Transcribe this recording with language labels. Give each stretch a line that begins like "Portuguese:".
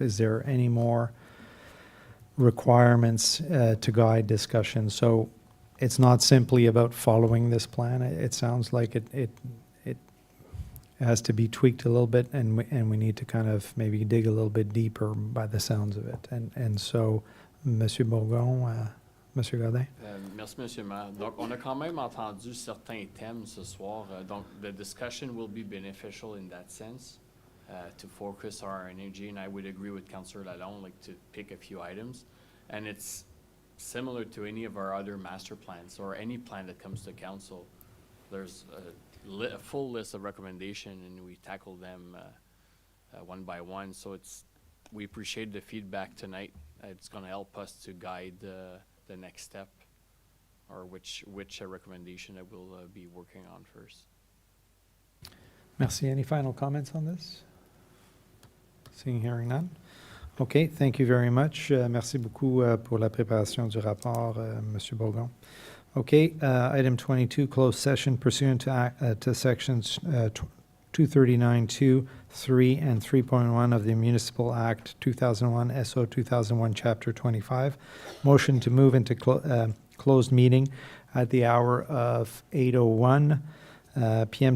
English: Is there any more requirements to guide discussion? So it's not simply about following this plan. It sounds like it has to be tweaked a little bit, and we need to kind of maybe dig a little bit deeper by the sounds of it. And so, Monsieur Bourgon, Monsieur Godin.
French: Merci, Monsieur le Maire. Donc, on a quand même entendu certains thèmes ce soir.
English: Donc, the discussion will be beneficial in that sense, to focus our energy. And I would agree with Councillor Lalonde, like to pick a few items. And it's similar to any of our other master plans or any plan that comes to council. There's a full list of recommendations, and we tackle them one by one. So we appreciate the feedback tonight. It's going to help us to guide the next step, or which recommendation that we'll be working on first.
French: Merci.
English: Any final comments on this? Seeing, hearing none. Okay, thank you very much.
French: Merci beaucoup pour la préparation du rapport, Monsieur Bourgon.
English: Okay, item 22, closed session pursuant to sections 239(2), 3, and 3.1 of the Municipal Act 2001, SO 2001, Chapter 25. Motion to move into closed meeting at the hour of 8:01 p.m.